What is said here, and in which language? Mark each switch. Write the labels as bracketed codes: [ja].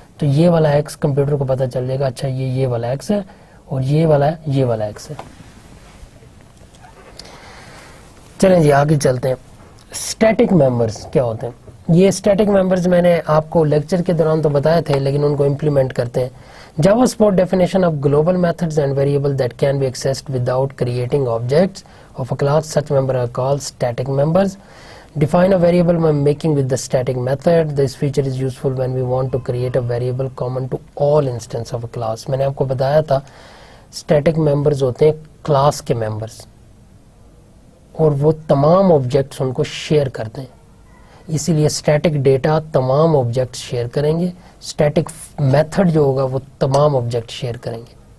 [ur] تو یہ والا ایکس کمپیوٹر کو پتہ چل جائے گا اچھا یہ والا ایکس ہے، اور یہ والا ایکس ہے. چلیں جی آگے چلتے ہیں. اسٹیٹک ممبرز کیا ہوتے ہیں؟ یہ اسٹیٹک ممبرز میں نے آپ کو لیکچر کے دوران تو بتایا تھے، لیکن ان کو امپلیمنٹ کرتے ہیں. [en] Java support definition of global methods and variables that can be accessed without creating objects of a class. Such members are called static members. Define a variable by making with the static method. This feature is useful when we want to create a variable common to all instances of a class. [ur] میں نے آپ کو بتایا تھا static members ہوتے ہیں class کے members، اور وہ تمام آبجیکٹس ان کو شیئر کرتے ہیں. اسی لیے اسٹیٹک ڈیٹا تمام آبجیکٹس شیئر کریں گے، اسٹیٹک میتھڈ جو ہوگا وہ تمام آبجیکٹ شیئر کریں گے.